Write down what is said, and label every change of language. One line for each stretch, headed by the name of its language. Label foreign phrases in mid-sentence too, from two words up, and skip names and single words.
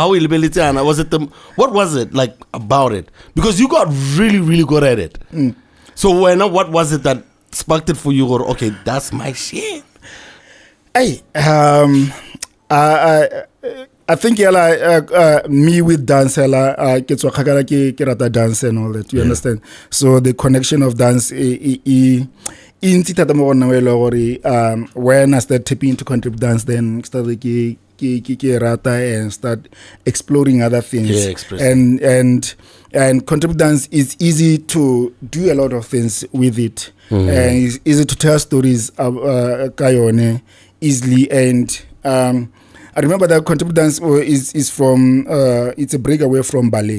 English: What was it like about it? Because you got really, really good at it. So when what was it that sparked it for you? Or okay, that's my shit. Hey, I think me with dance,
Southern Sotho: ke rata
English: dance and all that. You understand? So the connection of dance, when I started tapping into contemporary dance, then started
Southern Sotho: ke rata
English: and start exploring other things. Yeah, and contemporary dance is easy to do a lot of things with it. And it's easy to tell stories kayone easily. And I remember that contemporary dance is from it's a breakaway from ballet.